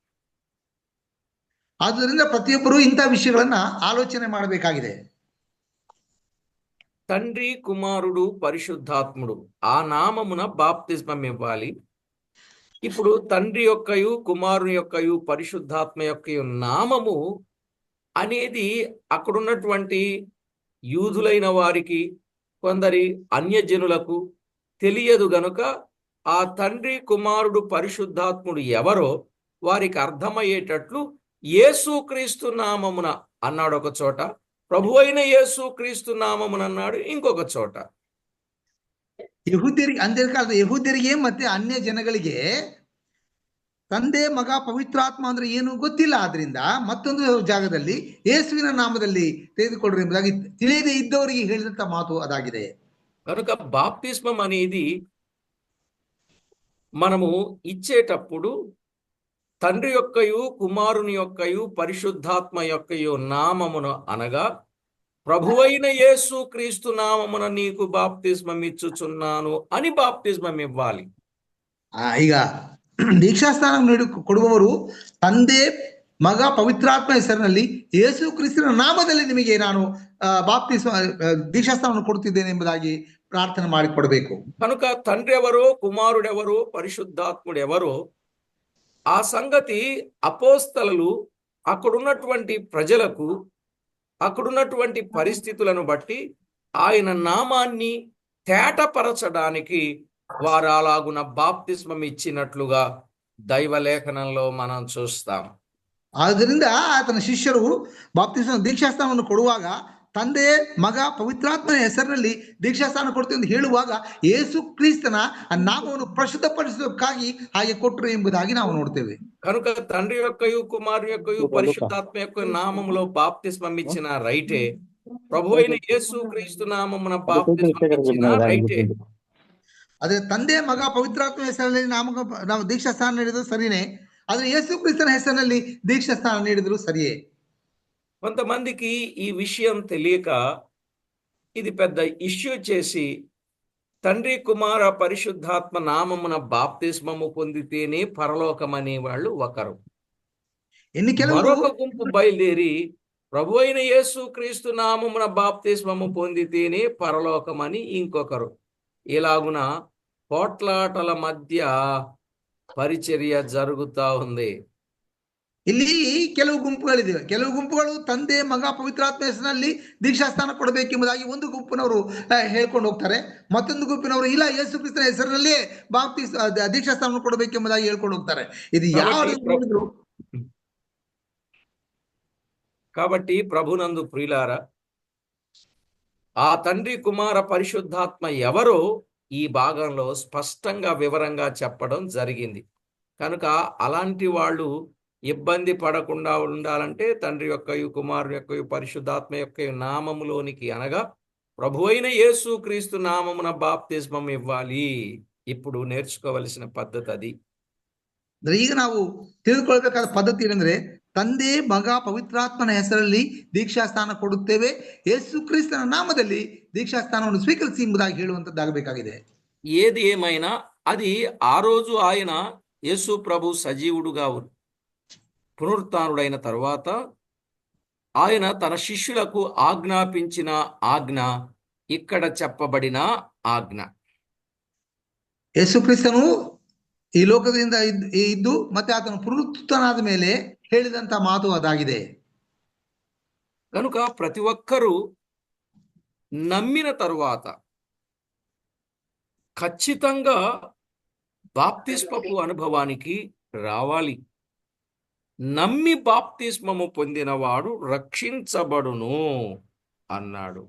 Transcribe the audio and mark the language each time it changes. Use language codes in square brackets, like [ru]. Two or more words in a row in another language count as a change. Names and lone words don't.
[kn] ಆದ್ದರಿಂದ ಪ್ರತಿಯೊಬ್ಬರು ಇಂಥ ವಿಷಯಗಳನ್ನ ಆಲೋಚನೆ ಮಾಡಬೇಕಾಗಿದೆ. [te] తండ్రి కుమారుడు పరిశుద్ధాత్ముడు ఆ నామమున బాప్తిస్మం ఇవ్వాలి. ఇప్పుడు తండ్రి యొక్కయు కుమారుని యొక్కయు పరిశుద్ధాత్మ యొక్కయు నామము అనేది అక్కడున్నటువంటి యూదులైన వారికి కొందరి అన్యజనులకు తెలియదు గనుక ఆ తండ్రి కుమారుడు పరిశుద్ధాత్ముడు ఎవరో వారికి అర్థమయ్యేటట్లు యేసుక్రీస్తు నామమున అన్నాడు ఒక చోట, ప్రభు అయిన యేసుక్రీస్తు నామమున అన్నాడు ఇంకొక చోట. [kn] ಅಂತ್ಯಕಾಲದ ಯಹೂದ್ಯರಿಗೆ ಮತ್ತೆ ಅನ್ಯ ಜನಗಳಿಗೆ ತಂದೆ ಮಗ ಪವಿತ್ರಾತ್ಮ ಅಂದ್ರೆ ಏನು ಗೊತ್ತಿಲ್ಲ, ಆದ್ರಿಂದ ಮತ್ತೊಂದು ಜಾಗದಲ್ಲಿ ಯೇಸುವಿನ ನಾಮದಲ್ಲಿ ತೆಗೆದುಕೊಳ್ಳ್ರಿ ಎಂಬುದಾಗಿ ತಿಳಿಯದೇ ಇದ್ದವರಿಗೆ ಹೇಳಿದಂತ ಮಾತು ಅದಾಗಿದೆ. [te] కనుక బాప్తిస్మం అనేది మనము ఇచ్చేటప్పుడు తండ్రి యొక్కయు కుమారుని యొక్కయు పరిశుద్ధాత్మ యొక్కయు నామమును అనగా ప్రభువైన యేసు క్రీస్తు నామమున నీకు బాప్తిస్మం ఇచ్చుచున్నాను అని బాప్తిస్మం ఇవ్వాలి. [kn] ಈಗ ದೀಕ್ಷಾಸ್ಥಾನ ಕೊಡುವವರು ತಂದೆ ಮಗ ಪವಿತ್ರಾತ್ಮ ಹೆಸರಿನಲ್ಲಿ ಯೇಸು ಕ್ರಿಸ್ತನ ನಾಮದಲ್ಲಿ ನಿಮಗೆ ನಾನು ದೀಕ್ಷಾಸ್ಥಾನವನ್ನು ಕೊಡುತ್ತಿದ್ದೇನೆ ಎಂಬುದಾಗಿ ಪ್ರಾರ್ಥನೆ ಮಾಡಿಕೊಡಬೇಕು. [te] కనుక తండ్రి ఎవరో కుమారుడెవరో పరిశుద్ధాత్ముడెవరో ఆ సంగతి అపోస్తలులు అక్కడున్నటువంటి ప్రజలకు అక్కడున్నటువంటి పరిస్థితులను బట్టి ఆయన నామాన్ని తేటపరచడానికి వారు అలాగున బాప్తిస్మం ఇచ్చినట్లుగా దైవలేఖనంలో మనం చూస్తాం. [kn] ಆದ್ದರಿಂದ ಆತನ ಶಿಷ್ಯರು ಬಾಪ್ತಿಸ್ಮ ದೀಕ್ಷಾಸ್ಥಾನವನ್ನು ಕೊಡುವಾಗ ತಂದೆ ಮಗ ಪವಿತ್ರಾತ್ಮನ ಹೆಸರಿನಲ್ಲಿ ದೀಕ್ಷಾಸ್ಥಾನ ಕೊಡ್ತೀವಿ ಎಂದು ಹೇಳುವಾಗ ಯೇಸು ಕ್ರಿಸ್ತನ ನಾಮವನ್ನು ಪ್ರಸಿದ್ಧಪಡಿಸೋದಕ್ಕಾಗಿ ಹಾಗೆ ಕೊಟ್ಟರು ಎಂಬುದಾಗಿ ನಾವು ನೋಡ್ತೇವೆ. [te] కనుక తండ్రి యొక్కయు కుమారు యొక్కయు పరిశుద్ధాత్మ యొక్క నామములో బాప్తిస్మం ఇచ్చిన రైటే, ప్రభు అయిన యేసు క్రీస్తు నామమున బాప్తిస్మం ఇచ్చిన రైటే. [kn] ಅದೇ ತಂದೆ ಮಗ ಪವಿತ್ರಾತ್ಮ ಹೆಸರಿನಲ್ಲಿ ನಾವು ದೀಕ್ಷಾಸ್ಥಾನ ನೀಡಿದ್ರು ಸರಿಯೇ, ಆದ್ರೆ ಯೇಸು ಕ್ರಿಸ್ತನ ಹೆಸರಿನಲ್ಲಿ ದೀಕ್ಷಾಸ್ಥಾನ ನೀಡಿದ್ರು ಸರಿಯೇ. [te] కొంతమందికి ఈ విషయం తెలియక ఇది పెద్ద ఇష్యూ చేసి తండ్రి కుమార పరిశుద్ధాత్మ నామమున బాప్తిస్మము పొందితేనే పరలోకమనే వాళ్ళు ఒకరు. మరొక గుంపు బయలుదేరి ప్రభు అయిన యేసు క్రీస్తు నామమున బాప్తిస్మము పొందితేనే పరలోకమని ఇంకొకరు. ఇలాగున పోట్లాటల మధ్య పరిచర్య జరుగుతా ఉంది. [kn] ಇಲ್ಲಿ ಕೆಲವು ಗುಂಪುಗಳಿವೆ. ಕೆಲವು ಗುಂಪುಗಳು ತಂದೆ ಮಗ ಪವಿತ್ರಾತ್ಮ ಹೆಸರಿನಲ್ಲಿ ದೀಕ್ಷಾಸ್ಥಾನ ಕೊಡಬೇಕೆಂಬುದಾಗಿ ಒಂದು ಗುಂಪಿನವರು ಹೇಳ್ಕೊಂಡು ಹೋಗ್ತಾರೆ. ಮತ್ತೊಂದು ಗುಂಪಿನವರು ಇಲ್ಲ, ಯೇಸು ಕ್ರಿಸ್ತನ ಹೆಸರಿನಲ್ಲೇ ದೀಕ್ಷಾಸ್ಥಾನ ಕೊಡಬೇಕೆಂಬುದಾಗಿ ಹೇಳ್ಕೊಂಡು ಹೋಗ್ತಾರೆ. ಇದು ಯಾವ [te] కాబట్టి ప్రభునందు ప్రియులారా, ఆ తండ్రి కుమార పరిశుద్ధాత్మ ఎవరో ఈ భాగంలో స్పష్టంగా వివరంగా చెప్పడం జరిగింది. కనుక అలాంటి వాళ్ళు ఇబ్బంది పడకుండా ఉండాలంటే తండ్రి యొక్కయు కుమారుని యొక్కయు పరిశుద్ధాత్మ యొక్క నామములోనికి అనగా ప్రభు అయిన యేసు క్రీస్తు నామమున బాప్తిస్మం ఇవ్వాలి. ఇప్పుడు నేర్చుకోవలసిన పద్ధతి అది. [kn] ಈಗ ನಾವು ತಿಳಿದುಕೊಳ್ಳಬೇಕಾದ ಪದ್ಧತಿ ಏನಂದ್ರೆ ತಂದೆ ಮಗ ಪವಿತ್ರಾತ್ಮನ ಹೆಸರಲ್ಲಿ ದೀಕ್ಷಾಸ್ಥಾನ ಕೊಡುತ್ತೇವೆ, ಯೇಸು ಕ್ರಿಸ್ತನ ನಾಮದಲ್ಲಿ ದೀಕ್ಷಾಸ್ಥಾನವನ್ನು ಸ್ವೀಕರಿಸಿ ಎಂಬುದಾಗಿ ಹೇಳುವಂತದ್ದಾಗಬೇಕಾಗಿದೆ. [te] ఏది ఏమైనా అది ఆ రోజు ఆయన యేసు ప్రభు సజీవుడుగా పునరుత్థానుడైన తర్వాత ఆయన తన శిష్యులకు ఆజ్ఞాపించిన ఆజ్ఞ ఇక్కడ చెప్పబడిన ఆజ్ఞ. [kn] ಯೇಸು ಕ್ರಿಸ್ತನು ಈ ಲೋಕದಿಂದ ಇದ್ದು ಮತ್ತೆ ಆತನು ಪುನರುತ್ಥಾನಾದ ಮೇಲೆ ಹೇಳಿದಂತ ಮಾತು ಅದಾಗಿದೆ. [te] కనుక ప్రతి ఒక్కరూ నమ్మిన తరువాత ఖచ్చితంగా బాప్తిస్మపు అనుభవానికి రావాలి. నమ్మి బాప్తిస్మము పొందినవాడు రక్షించబడును అన్నాడు.